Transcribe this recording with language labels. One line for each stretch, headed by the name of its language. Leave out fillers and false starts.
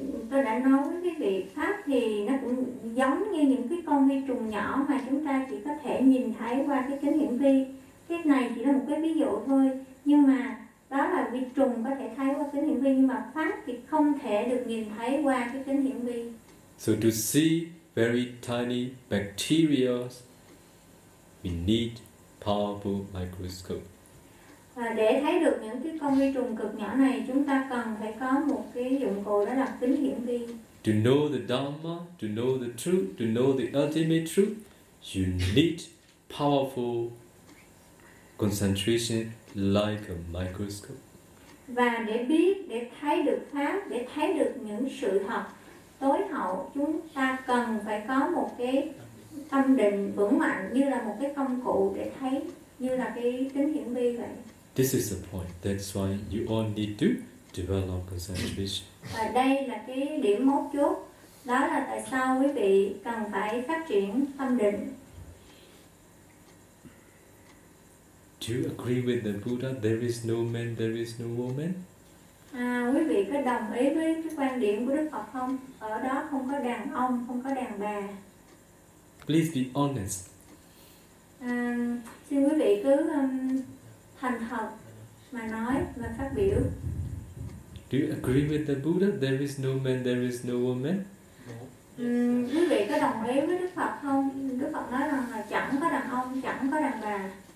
Vietnamese: Tôi đã nói với quý vị, Pháp thì nó cũng giống như những cái con vi trùng nhỏ mà chúng ta chỉ có thể nhìn thấy qua cái kính hiển vi. Cái này chỉ là một cái ví dụ thôi, nhưng mà đó là vi trùng có thể thấy qua kính hiển vi, nhưng mà Pháp thì không thể được nhìn thấy qua cái kính hiển vi.
English: So to see very tiny bacteria, we need powerful microscope.
Vietnamese: Và để thấy được những cái con vi trùng cực nhỏ này, chúng ta cần phải có một cái dụng cụ, đó là kính hiển vi.
English: To know the Dhamma, to know the truth, to know the ultimate truth, you need powerful concentration like a microscope.
Vietnamese: Và để biết, để thấy được Pháp, để thấy được những sự thật tối hậu, chúng ta cần phải có một cái tâm định vững mạnh như là một cái công cụ để thấy, như là cái kính hiển vi vậy.
English: This is the point. That's why you all need to develop concentration.
Vietnamese: Và đây là cái điểm mấu chốt. Đó là tại sao quý vị cần phải phát triển tâm định.
English: Do you agree with the Buddha? There is no man, there is no woman.
Vietnamese: À, quý vị có đồng ý với cái quan điểm của Đức Phật không? Ở đó không có đàn ông, không có đàn bà.
English: Please be honest.
Vietnamese: Xin quý vị cứ thành thật mà nói và phát biểu.
English: Do you agree with the Buddha? There is no man, there is no woman.
Vietnamese: Quý vị có đồng ý với Đức Phật không? Đức Phật nói rằng là chẳng có đàn ông, chẳng có đàn bà.